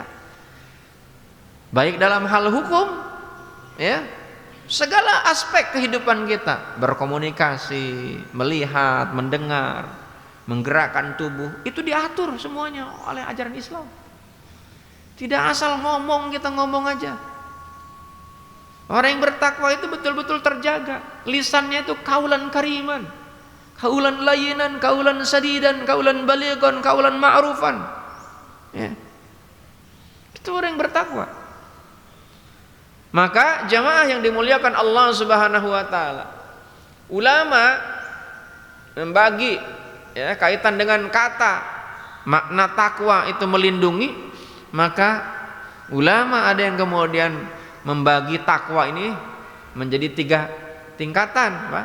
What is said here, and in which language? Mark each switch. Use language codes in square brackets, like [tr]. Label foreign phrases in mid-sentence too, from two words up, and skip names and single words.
[id] Baik dalam hal hukum, ya, segala aspek kehidupan kita, berkomunikasi, melihat, mendengar, menggerakkan tubuh, itu diatur semuanya oleh ajaran Islam. Tidak asal ngomong, kita ngomong aja. Orang yang bertakwa itu betul-betul terjaga. [ar] Lisannya itu قولا كريما، قولا لينا، قولا سديدا، قولا بليغا، قولا معروفا. [id] Ya. Itu orang yang bertakwa. Maka jamaah yang dimuliakan Allah [ar] سبحانه وتعالى, [id] ulama membagi ya kaitan dengan kata makna takwa itu melindungi, maka ulama ada yang kemudian membagi takwa ini menjadi 3 tingkatan, Pak.